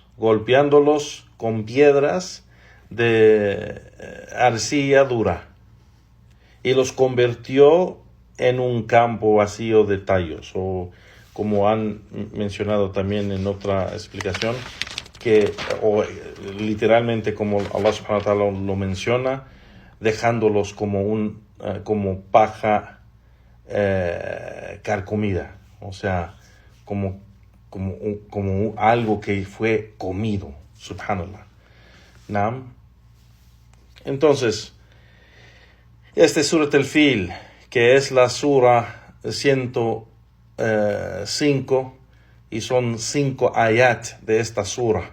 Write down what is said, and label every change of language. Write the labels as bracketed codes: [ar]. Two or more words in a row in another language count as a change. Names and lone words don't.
[es] golpeándolos con piedras de arcilla dura, y los convirtió en un campo vacío de tallos, o como han mencionado también en otra explicación, o literalmente como [ar] الله سبحانه وتعالى [es] lo menciona, dejándolos como paja carcomida, o sea, como algo que fue comido, subhanallah. ¿Nam? Entonces, este Surat al-Fil, que es la sura 105, y son 5 ayat de esta sura.